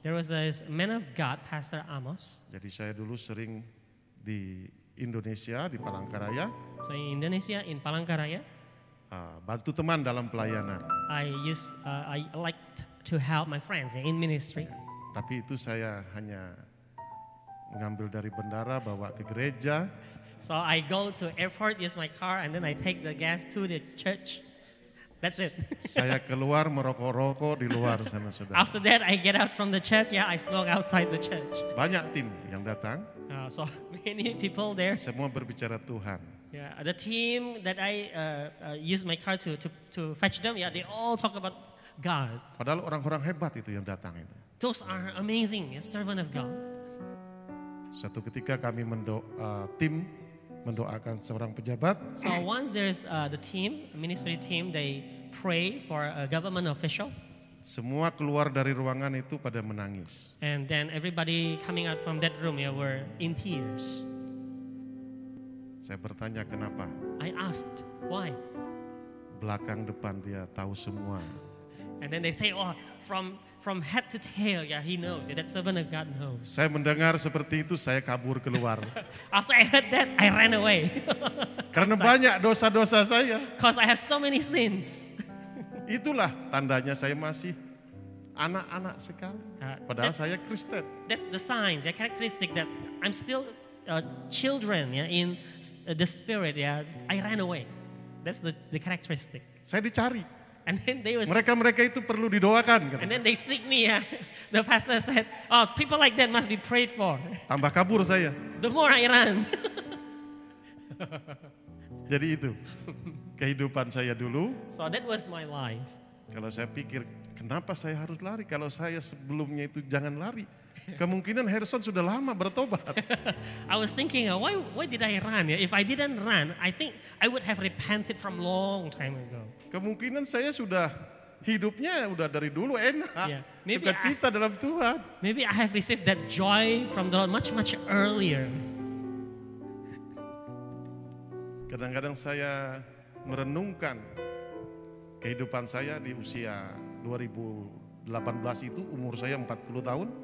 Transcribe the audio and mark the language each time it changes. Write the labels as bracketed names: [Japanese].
[English] there was this man of God, Pastor Amos. [Indonesian] Jadi saya dulu sering di Indonesia, di Palangkaraya, [English] So in Indonesia, in Palangkaraya, [Indonesian] bantu teman dalam pelayanan. [English] I liked to help my friends in ministry. [Indonesian] Tapi itu saya hanya mengambil dari bendara, bawa ke gereja. [English] So I go to airport, use my car, and then I take the gas to the church. That's it. [Indonesian] Saya keluar merokok-rokok di luar sana sudah. [English] After that, I get out from the church. Yeah, I smoke outside the church. [Indonesian] Banyak tim yang datang, [English] So many people there. [Indonesian] semua berbicara Tuhan. [English] Yeah, the team that I use my car to fetch them. Yeah, they all talk about God. [Indonesian] Padahal orang-orang hebat itu yang datang itu. [English] Those are amazing, yeah, servant of God. [Indonesian] Satu ketika kami tim mendoakan seorang pejabat, [English] So once there's the team, ministry team, they pray for a government official. [Indonesian] semua keluar dari ruangan itu pada menangis. [English] And then everybody coming out from that room, yeah, were in tears. [Indonesian] Saya bertanya kenapa? [English] I asked, why? [Indonesian] Belakang depan dia tahu semua. [English] And then they say, oh, from head to tail, yeah, he knows. Yeah, that servant of God knows. [Indonesian] Saya mendengar seperti itu, saya kabur keluar. [English] After I heard that, I ran away. [Indonesian] Karena banyak dosa-dosa saya. [English] Because I have so many sins. [Indonesian] Itulah tandanya saya masih anak-anak sekali. Padahal saya Kristen. [English] That's the signs, yeah, characteristic that I'm still children, yeah, in the spirit, yeah. I ran away. That's the characteristic. [Indonesian] Saya dicari. [English] And then they was, [Indonesian] Mereka itu perlu didoakan. [English] and then they seek me. Yeah. The pastor said, "Oh, people like that must be prayed for." [Indonesian] Tambah kabur saya. [English] The more I ran. [Indonesian] Jadi itu kehidupan saya dulu. [English] So that was my life. [Indonesian] Kalau saya pikir kenapa saya harus lari? Kalau saya sebelumnya itu jangan lari. Kemungkinan Harrison sudah lama bertobat. [English] I was thinking, why did I run? Yeah? If I didn't run, I think I would have repented from long time ago. [Indonesian] Kemungkinan saya sudah hidupnya udah dari dulu enak. [English] Yeah. Maybe [Indonesian] Sukacita dalam Tuhan. [English] Maybe I have received that joy from the Lord much earlier. [Indonesian] Kadang-kadang saya merenungkan kehidupan saya di usia 2018 itu umur saya 40 tahun.